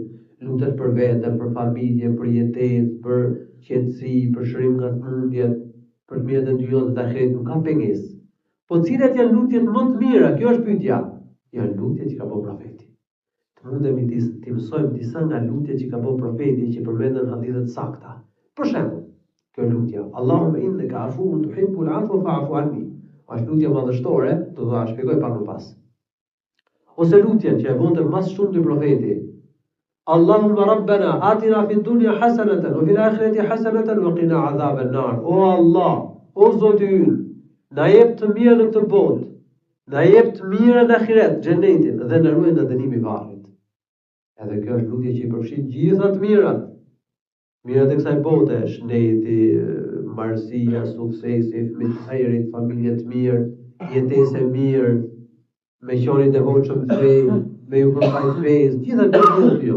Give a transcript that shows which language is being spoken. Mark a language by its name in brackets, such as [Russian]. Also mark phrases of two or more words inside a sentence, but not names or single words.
[Albanian] Lutesh për veten, për familje, për jetesë, për qetësi, për shërim nga smundjet, për mirët e dynjës dhe të ahiretit, nuk ka pengesë. Po cilat janë lutjet më të mira? Kjo është pyetja. Janë lutjet që ka bëu profeti. Të mundemi të mësojmë disa nga lutjet që ka bëu profeti që përmenden në hadithe të sakta. Për shembull, kjo lutja, [Arabic] اللهم إنك عفو تحب العفو فاعف عني. [Albanian] Është lutja madhështore, do ta shpjegoj pak më pas. Ose lutjen që e bënte më shumë ti profeti. [Arabic] اللهم ربنا آتنا في الدنيا حسنة وفي الآخرة حسنة وقنا عذاب النار. [Albanian] O Allah, o Zoti ynë, na jep të mirë në këtë botë, na jep të mirë në ahiret, xhenetin, dhe na ruaj nga dënimi i varrit. Edhe kjo është lutje që i përfshin gjitha të mirat. Mirat e kësaj bote, shëndeti, marrësia, suksesi, fëmijë të hajrit, familje të mirë, jetesë e mirë, me qenit e hoxhëm fe, me ju përfaqësues fesë, gjitha këto jo.